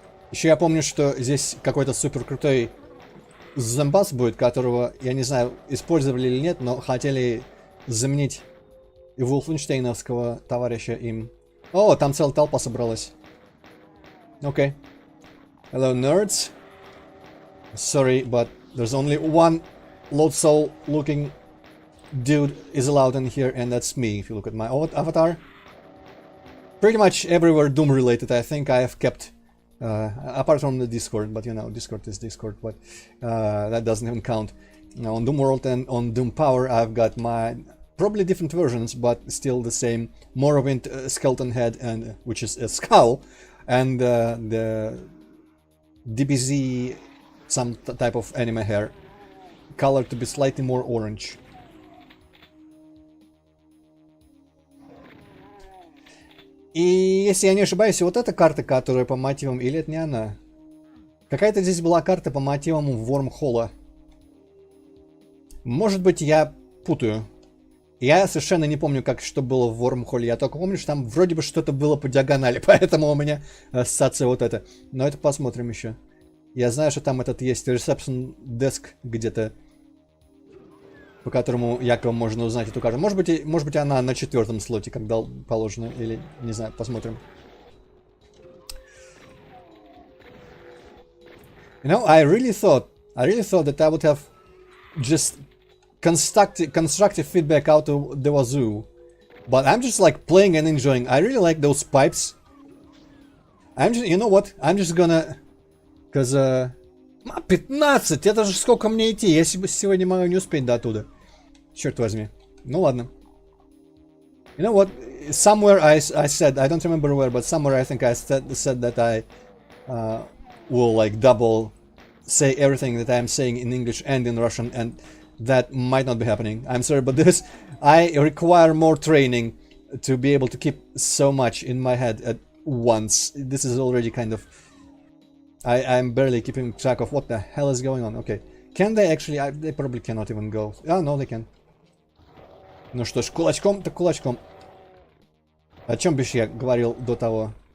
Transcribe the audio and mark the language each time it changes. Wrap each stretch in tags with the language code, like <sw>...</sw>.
<ru>Еще я помню, что здесь какой-то супер крутой зомбас будет, которого, я не знаю, использовали или нет, но хотели заменить и вулфенштейновского товарища им. О, там целая толпа собралась.</ru> <en>Окей. Hello, nerds. Sorry, but there's only one load soul looking dude is allowed in here, and that's me, if you look at my avatar. Pretty much everywhere Doom related, I think I have kept, apart from the Discord, but you know, Discord is Discord, but that doesn't even count. Now, on Doom World and on Doom Power, I've got my probably different versions, but still the same Morrowind skeleton head, and which is a skull, and the DBZ, some type of anime hair, colored to be slightly more orange.</en> <ru>И если я не ошибаюсь, вот эта карта, которая по мотивам, или это не она? Какая-то здесь была карта по мотивам Вормхолла. Может быть, я путаю. Я совершенно не помню, как что было в Вормхолле. Я только помню, что там вроде бы что-то было по диагонали, поэтому у меня ассоциация вот эта. Но это посмотрим еще. Я знаю, что там этот есть reception desk где-то по которому якобы можно узнать эту карту. Может быть она на 4-м слоте, как положено, или не знаю, посмотрим.</ru> <en>You know, I really thought that I would have just constructive feedback out of the wazoo, but I'm just like playing and enjoying. I really like those pipes. You know what? I'm just gonna, cause 15,</en> <ru>это же сколько мне идти? Я сегодня могу не успеть до оттуда. Черт возьми. Ну ладно.</ru> <en>You know what? Somewhere I said, I don't remember where, but somewhere I think I said that I will like double say everything that I'm saying in English and in Russian, and that might not be happening. I'm sorry, but this, I require more training to be able to keep so much in my head at once. This is already kind of, I'm barely keeping track of what the hell is going on. Okay, can they actually? They probably cannot even go. Oh no, they can.</en> <ru>Ну что ж, кулачком так кулачком. О чем бишь я говорил до того?</ru>